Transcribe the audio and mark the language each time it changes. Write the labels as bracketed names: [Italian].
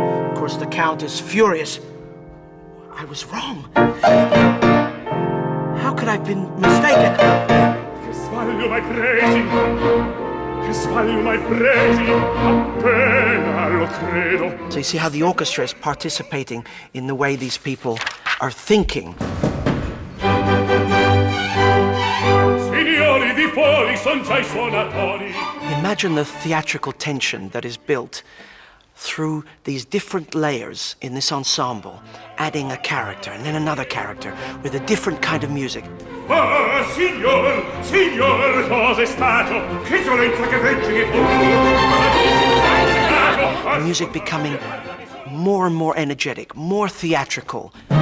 [English] Of course, the Count is furious. I was wrong. How could I have been mistaken? [Italian] Che sbaglio m'hai presi, che sbaglio m'hai presi, appena lo credo. [English] So you see how the orchestra is participating in the way these people are thinking. [Italian] Signori di fuori son già I suonatori. [English] Imagine the theatrical tension that is built through these different layers in this ensemble, adding a character and then another character with a different kind of music. [Italian] Ah, signor, signor, cos'è stato? Che violenza, che veggi, che [English] The music becoming more and more energetic, more theatrical.